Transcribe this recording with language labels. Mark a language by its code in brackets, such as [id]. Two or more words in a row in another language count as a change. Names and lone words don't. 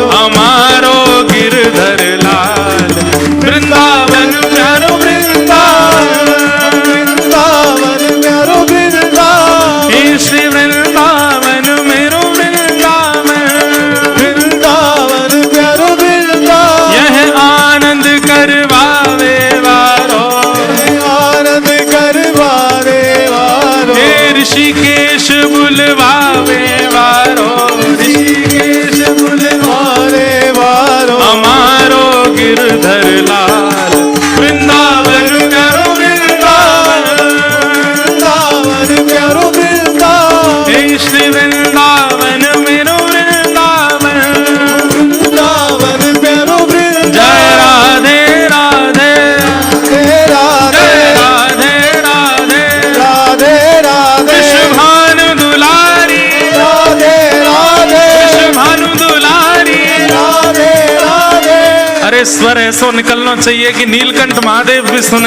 [bra] हमारो गिरधर लाल वृंदावन प्यारो वृंदावन, वृंदावन प्यारो वृंदावन, हे श्री वृंदावन मेरो वृंदावन, वृंदावन प्यारो वृंदावन, यह आनंद करवावे वारो, आनंद करवावे वारो, हे ऋषिकेश बुलवावे वारो, ऋषिकेश वारे वारो, हमारो गिरधर लाल वृंदावन प्यारो वृंदावन, वृंदावन प्यारो वृंदावन, हे श्री वृंदावन मेरो वृंदावन, वृंदावन प्यारो वृंदावन। जय राधे राधे, राधे जय राधे राधे राधे, राधे राधे विश्वभानु दुलारी, राधे राधे विश्वभानु दुलारी। राधे राधे। [hi] अरे स्वर ऐसो निकलना चाहिए कि नीलकंठ महादेव भी सुने।